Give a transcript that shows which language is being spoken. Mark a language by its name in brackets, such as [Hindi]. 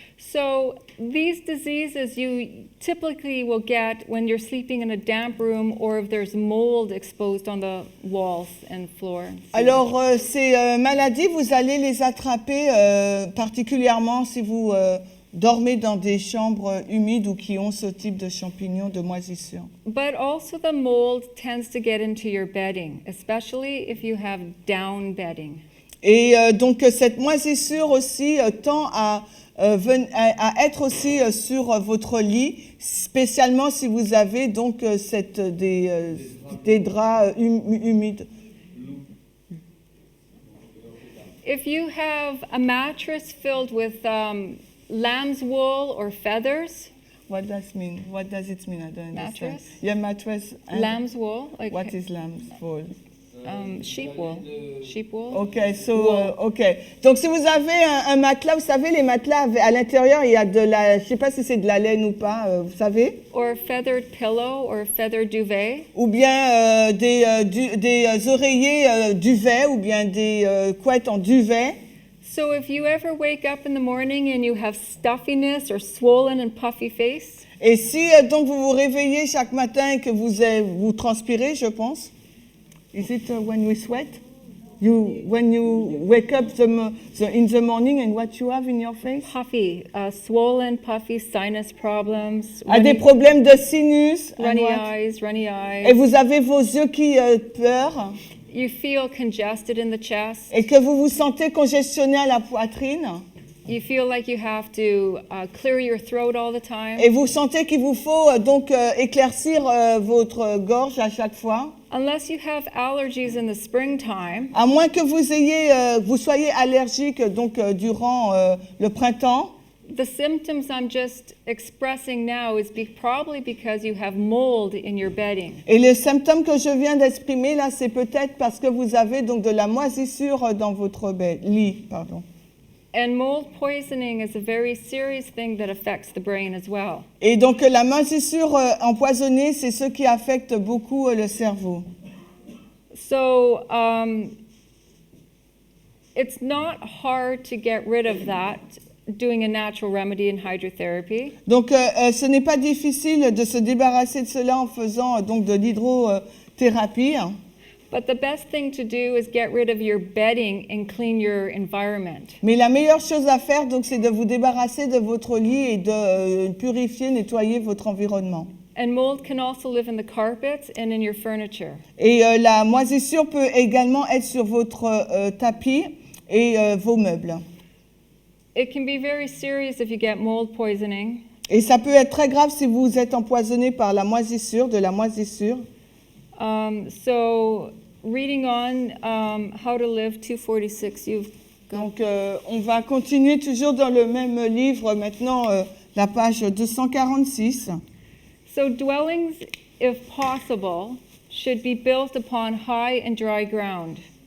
[English] So these diseases you typically will get when you're sleeping in a damp room or if there's mold exposed on the walls and floor. [French] Alors, ces maladies, vous allez les attraper particulièrement si vous dormez dans des chambres humides ou qui ont ce type de champignons de moisissure. [English] But also the mold tends to get into your bedding, especially if you have down bedding. [French] Et donc, cette moisissure aussi tend à être aussi sur votre lit, spécialement si vous avez donc des draps humides. [English] If you have a mattress filled with lamb's wool or feathers, What does it mean? What does it mean? I don't understand. Mattress? Yeah, mattress. And lamb's wool, like what is lamb's wool? sheep wool. Sheep wool. Ok, ok. [French] Donc si vous avez un matelas, vous savez, les matelas à l'intérieur, il y a de la, je sais pas si c'est de la laine ou pas, vous savez, [English] Or a feathered pillow or a feathered duvet. [French] ou bien des oreillers duvet, ou bien des couettes en duvet. [English] So if you ever wake up in the morning and you have stuffiness or swollen and puffy face, [French] Et si donc vous vous réveillez chaque matin et que vous transpirez, je pense. [English] Is it when we sweat? When you wake up in the morning and what you have in your face? puffy, swollen, puffy, sinus problems, [French] Des problèmes de sinus. and [English] runny what? eyes, runny eyes. [French] Et vous avez vos yeux qui pleurent. [English] You feel congested in the chest. [French] Et que vous vous sentez congestionné à la poitrine. [English] You feel like you have to clear your throat all the time. [French] Et vous sentez qu'il vous faut donc éclaircir votre gorge à chaque fois. [English] Unless you have allergies in the springtime, [French] À moins que vous soyez allergique donc durant le printemps. [English] the symptoms I'm just expressing now is probably because you have mold in your bedding. [French] Et les symptômes que je viens d'exprimer là, c'est peut-être parce que vous avez donc de la moisissure dans votre lit, pardon. [English] And mold poisoning is a very serious thing that affects the brain as well. [French] Et donc la moisissure empoisonnée, c'est ce qui affecte beaucoup le cerveau. [English] So it's not hard to get rid of that doing a natural remedy in hydrotherapy. [French] Donc ce n'est pas difficile de se débarrasser de cela en faisant donc de l'hydrothérapie. [English] But the best thing to do is get rid of your bedding and clean your environment. [French] Mais la meilleure chose à faire donc c'est de vous débarrasser de votre lit et de purifier, nettoyer votre environnement. [English] And mold can also live in the carpets and in your furniture. [French] Et la moisissure peut également être sur votre tapis et vos meubles. [English] It can be very serious if you get mold poisoning. [French] Et ça peut être très grave si vous êtes empoisonné par la moisissure, de la moisissure. [English] So reading on How to Live 246, you've got. [French] Donc on va continuer toujours dans le même livre, maintenant la page 246. [English] So dwellings, if possible, should be built upon high and dry ground.